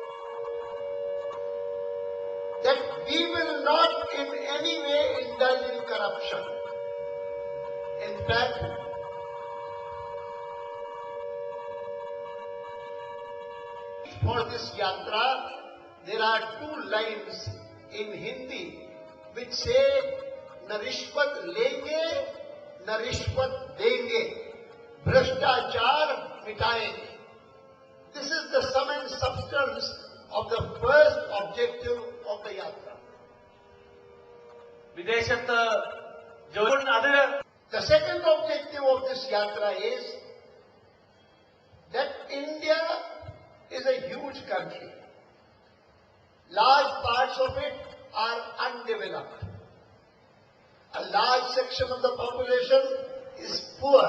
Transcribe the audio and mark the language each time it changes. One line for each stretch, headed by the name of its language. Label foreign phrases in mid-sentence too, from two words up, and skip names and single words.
English: That we will not in any way indulge in corruption. In fact, for this yatra, there are 2 lines in Hindi which say,
Hindi: "न रिश्वत लेंगे, न रिश्वत देंगे, भ्रष्टाचार मिटाएंगे."
English: This is the sum and substance of the first objective of the yatra.
Malayalam: വിദേശത്ത് അത്
English: The second objective of this yatra is that India is a huge country. Large parts of it are undeveloped. A large section of the population is poor.